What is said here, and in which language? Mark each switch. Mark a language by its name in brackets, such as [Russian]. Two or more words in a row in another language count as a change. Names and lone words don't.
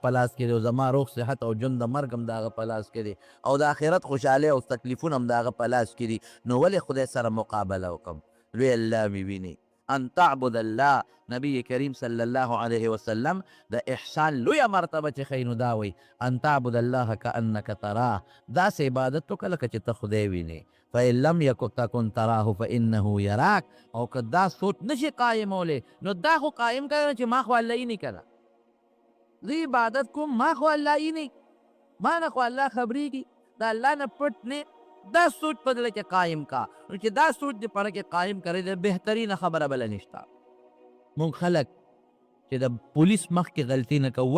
[Pashto] په لاس کې دی او زما روغ صحت او ژوند د مرګ هم د هغه په لاس کې دی او د آخرت خوشحالۍ او تکلیفونه هم د هغه په لاس کې دي نو ولې خدای سره مقابله وکړم لوی الله مې ویني [Arabic] ان تعبد الله [Pashto] نبی کریم [Arabic] صلی الله علیه وسلم [Pashto] د احسان لویه مرتبه چې ښیي نو دا وایي [Arabic] ان تعبد الله کانک تراه [Pashto] داسې عبادت وکړه لکه چې ته خدای وینې [Arabic] فإن لم تکن تراه فإنه یراک [Pashto] او که دا سوچ نشي قایمولی نو دا خو قایم کړه چې ما خو الله ویني که نه زه عبادت کوم ما خو الله ویني ما نه خو الله خبرېږي د الله نه پټ نه دا سوچ په زړه کې قایم کا نو چې دا سوچ دې پاره کې قایم کړی دی بهترینه خبره بله نشته مونږ خلک چې د پولیس مخکې غلطي نه کوو.